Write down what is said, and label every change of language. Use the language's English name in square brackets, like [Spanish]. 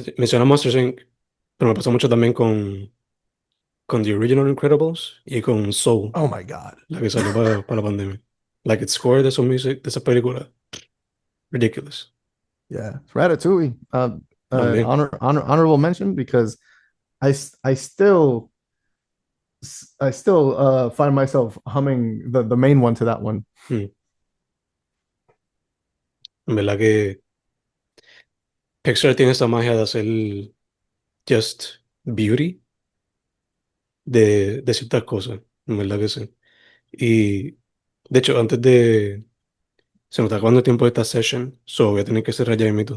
[Spanish] Menciona Monsters Inc., pero me pasa mucho también con The Original Incredibles y con Soul, [English] Oh my god. [Spanish] la que salió para la pandemia. Like, el score de su music, de esa película, ridiculous. [English] Yeah, Ratatouille. [Spanish] También. [English] Honorable mention because I I still I still find myself humming the main one to that one. Mm. [Spanish] En verdad que Pixar tiene esa magia de hacer [English] just beauty [Spanish] de ciertas cosas. En verdad que sí. Y de hecho, se nos está acabando el tiempo de esta session, so voy a tener que cerrar ya mismo.